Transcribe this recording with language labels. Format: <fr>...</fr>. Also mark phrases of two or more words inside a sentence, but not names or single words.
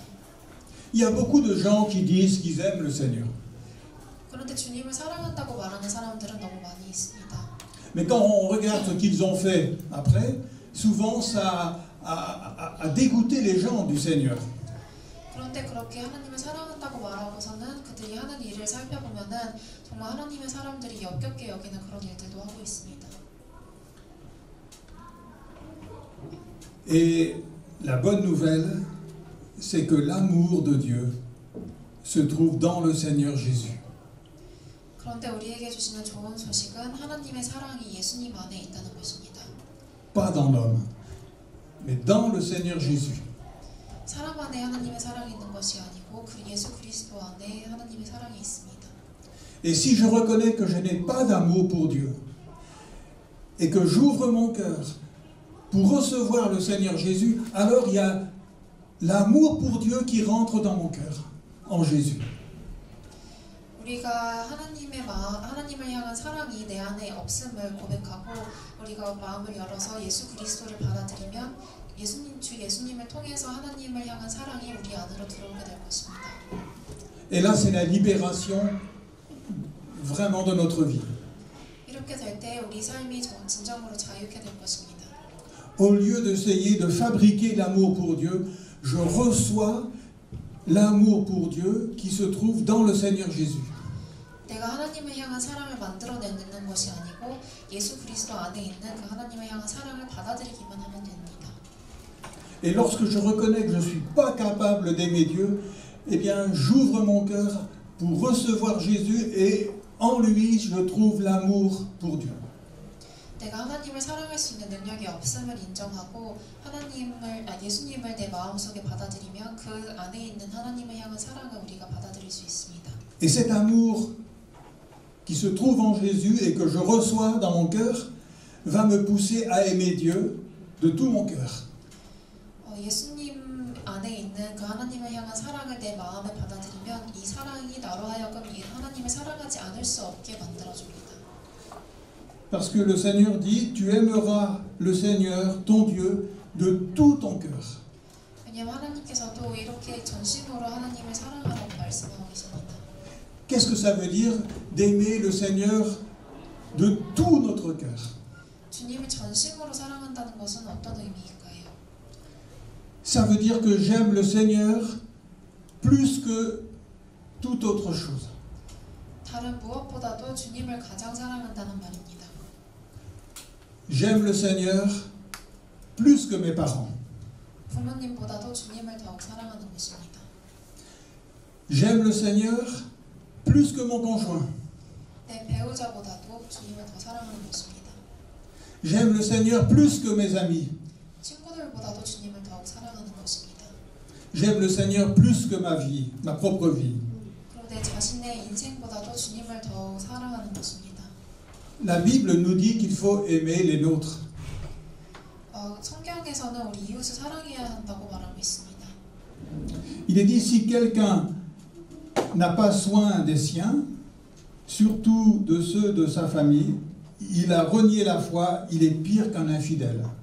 <fr>Il y a beaucoup de gens qui disent qu'ils aiment le Seigneur.</fr> <ko>그런데 주님을 사랑한다고 말하는 사람들은 너무 많이 있습니다.</ko> <fr>Mais quand on regarde ce qu'ils ont fait après, souvent ça a dégoûté les gens du Seigneur.</fr> <ko>그런데 그렇게 하나님을 사랑한다고 말하고서는 그들이 하는 일을 살펴보면은 정말 하나님의 사람들이 역겹게 여기는 그런 일들도 하고 있습니다.</ko> <fr>Et la bonne nouvelle, c'est que l'amour de Dieu se trouve dans le Seigneur Jésus.</fr> <ko>그런데 우리에게 주시는 좋은 소식은 하나님의 사랑이 예수님 안에 있다는 것입니다.</ko> <fr>Pas dans l'homme, mais dans le Seigneur Jésus.</fr> <ko>사람 안에 하나님의 사랑이 있는 것이 아니고 그 예수 그리스도 안에 하나님의 사랑이 있습니다.</ko> <fr>Et si je reconnais que je n'ai pas d'amour pour Dieu, et que j'ouvre mon cœur pour recevoir le Seigneur Jésus, alors il y a l'amour pour Dieu qui rentre dans mon cœur, en Jésus.</fr> <ko>우리가 하나님을 향한 사랑이 내 안에 없음을 고백하고 우리가 마음을 열어서 예수 그리스도를 받아들이면 주 예수님을 통해서 하나님을 향한 사랑이 우리 안으로 들어오게 될 것입니다.</ko> <fr>Et là, c'est la libération vraiment de notre vie.</fr> <ko>이렇게 될 때 우리 삶이 진정으로 자유케 될 것입니다.</ko> <fr>Au lieu d'essayer de fabriquer l'amour pour Dieu, je reçois l'amour pour Dieu qui se trouve dans le Seigneur Jésus.</fr> <ko>내가 하나님을 향한 사랑을 만들어내는 것이 아니고 예수 그리스도 안에 있는 그 하나님을 향한 사랑을 받아들이기만 하면 됩니다.</ko> <fr>Et lorsque je reconnais que je ne suis pas capable d'aimer Dieu, eh bien, j'ouvre mon cœur pour recevoir Jésus et en lui, je trouve l'amour pour Dieu.</fr> <ko>내가 하나님을 사랑할 수 있는 능력이 없음을 인정하고 예수님을 내 마음속에 받아들이면 그 안에 있는 하나님을 향한 사랑을 우리가 받아들일 수 있습니다.</ko> <fr>Et cet amour qui se trouve en Jésus et que je reçois dans mon cœur va me pousser à aimer Dieu de tout mon cœur.</fr> <ko>예수님 안에 있는 그 하나님을 향한 사랑을 내 마음에 받아들이면 이 사랑이 나로 하여금 이 하나님을 사랑하지 않을 수 없게 만들어줍니다.</ko> <fr>Parce que le Seigneur dit, tu aimeras le Seigneur, ton Dieu, de tout ton cœur.</fr> <ko>왜냐하면 하나님께서도 이렇게 전심으로 하나님을 사랑하라고 말씀하고 계십니다.</ko> <fr>Qu'est-ce que ça veut dire d'aimer le Seigneur de tout notre cœur?</fr> <ko>주님을 전심으로 사랑한다는 것은 어떤 의미일까요?</ko> <fr>Ça veut dire que j'aime le Seigneur plus que toute autre chose.</fr> <ko>다른 무엇보다도 주님을 가장 사랑한다는 말입니다.</ko> <fr>J'aime le Seigneur plus que mes parents.</fr> <ko>부모님보다도 주님을 더욱 사랑하는 것입니다.</ko> <fr>J'aime le Seigneur plus que mon conjoint.</fr> <ko>내 배우자보다도 주님을 더 사랑하는 것입니다.</ko> <fr>J'aime le Seigneur plus que mes amis.</fr> <ko>친구들보다도 주님을 더욱 사랑하는 것입니다.</ko> <fr>J'aime le Seigneur plus que ma vie, ma propre vie.</fr> <ko>그리고 내 자신의 인생보다도 주님을 더욱 사랑하는 것입니다.</ko> <fr>La Bible nous dit qu'il faut aimer les nôtres.</fr> <ko>성경에서는 우리 이웃을 사랑해야 한다고 말하고 있습니다.</ko> <fr>Il est dit si quelqu'un n'a pas soin des siens, surtout de ceux de sa famille, il a renié la foi, il est pire qu'un infidèle.</fr>